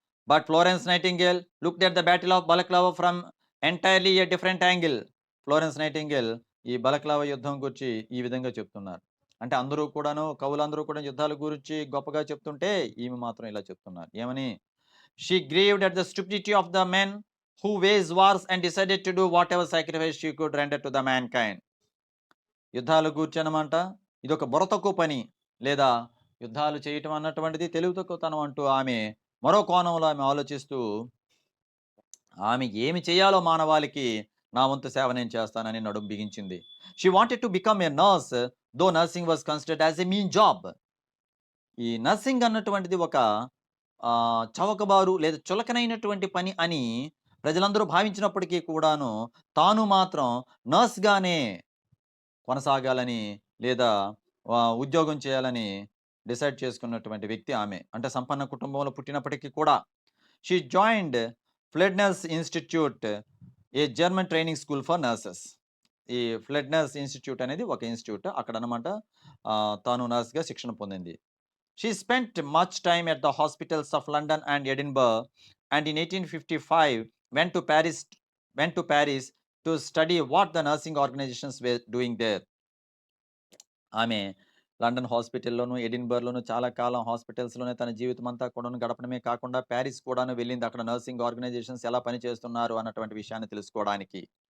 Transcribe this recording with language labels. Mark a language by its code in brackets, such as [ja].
[en] But Florence Nightingale looked at the battle of Balaclava from entirely a different angle. [te] Florence nightingale ఈ బలక్లావా యుద్ధం గురించి ఈ విధంగా చెప్తున్నారు. అంటే అందరూ కూడాను కవులందరూ కూడా యుద్ధాల గురించి గొప్పగా చెప్తుంటే ఈమె మాత్రం ఇలా చెప్తున్నారు. ఏమని? [en] She grieved at the stupidity of the men who waged wars and decided to do whatever sacrifice she could render to the mankind. [te] యుద్ధాలు కూర్చొనమాట ఇది ఒక బుర్ర తక్కువ పని, లేదా యుద్ధాలు చేయటం అన్నటువంటిది తెలివి తక్కువతనం అంటూ ఆమె మరో కోణంలో ఆమె ఆలోచిస్తూ ఆమె ఏమి చేయాలో మానవాళికి నా వంతు సేవ నేను చేస్తానని నడుం బిగించింది. [en] She wanted to become a nurse, though nursing was considered as a mean job. [te] ఈ నర్సింగ్ అన్నటువంటిది ఒక చవకబారు లేదా చులకనైనటువంటి పని అని ప్రజలందరూ భావించినప్పటికీ కూడాను తాను మాత్రం నర్స్‌గానే కొనసాగాలని లేదా ఉద్యోగం చేయాలని డిసైడ్ చేసుకున్నటువంటి వ్యక్తి ఆమె. అంటే సంపన్న కుటుంబంలో పుట్టినప్పటికీ కూడా. [en] She joined Fliedner's Institute, a German training school for nurses. [te] ఈ ఫ్లెడ్నర్స్ ఇన్‌స్టిట్యూట్ అనేది ఒక ఇన్‌స్టిట్యూట్. అక్కడనమాట తాను నర్స్‌గా శిక్షణ పొందింది. [en] She spent much time at the hospitals of London and Edinburgh, and in 1855 went to Paris to study what the nursing organizations were doing there. [te] ఆమె London హాస్పిటల్లోను, ఎడిన్బర్గ్‌లోను చాలా కాలం హాస్పిటల్స్‌లోనే తన జీవితం అంతా కూడాను గడపడమే కాకుండా ప్యారిస్ కూడాను వెళ్ళింది. అక్కడ నర్సింగ్ ఆర్గనైజేషన్స్ ఎలా పనిచేస్తున్నారు అన్నటువంటి విషయాన్ని తెలుసుకోవడానికి.